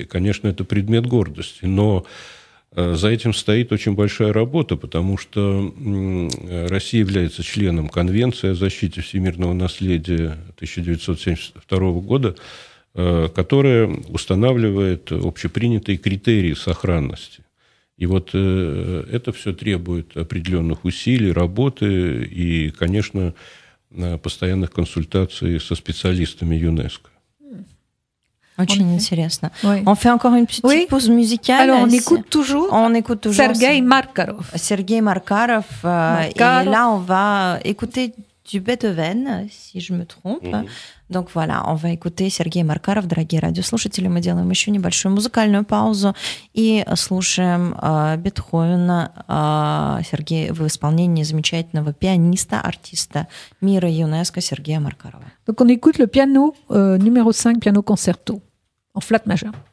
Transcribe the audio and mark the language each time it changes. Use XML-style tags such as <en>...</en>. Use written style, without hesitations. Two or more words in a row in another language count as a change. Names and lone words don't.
<ru>Конечно, это предмет гордости, но за этим стоит очень большая работа, потому что Россия является членом Конвенции о защите всемирного наследия 1972 года, которая устанавливает общепринятые критерии сохранности. И вот это все требует определенных усилий, работы и, конечно, постоянных консультаций со специалистами ЮНЕСКО. Очень интересно.</ru> <fr>Oui. On fait encore une petite pause musicale. Alors, on écoute toujours Sergueï Markarov. Sergueï Markarov. Et là, on va écouter du Beethoven, si je me trompe. Donc voilà, on va écouter Сергей Маркаров,</fr> <ru>дорогие радиослушатели. Мы делаем еще небольшую музыкальную паузу и слушаем Бетховена Сергея в исполнении замечательного пианиста, артиста мира ЮНЕСКО Сергея Маркарова.</ru> <fr>Donc on écoute le piano numéro 5,</fr> <en>piano concerto,</en> <fr>en flat majeur.</fr>